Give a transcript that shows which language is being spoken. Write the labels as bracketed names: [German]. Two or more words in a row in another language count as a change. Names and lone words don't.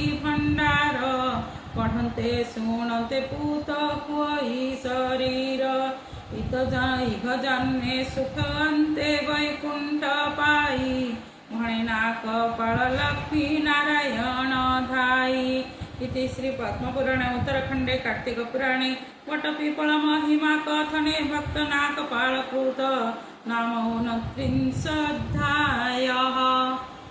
[Odia] ଭଣ୍ଡାର ପଢ଼ନ୍ତେ ଶୁଣନ୍ତେ ପୂତ ହୁଇ ଶରୀର ଇହ ଜନ୍ମେ ସୁଖ ଅନ୍ତେ ବୈକୁଣ୍ଠ ପାଇ ଭଣେ ନାକ ପାଳ ଲକ୍ଷ୍ମୀ ନାରାୟଣ ଧାଇ [Sanskrit] इति श्री पद्मपुराणे उत्तरखंडे कार्तिक पुराणे वटपीपल महिमा कथने भक्त नाकपाल कृत नाम 29 अध्यायः।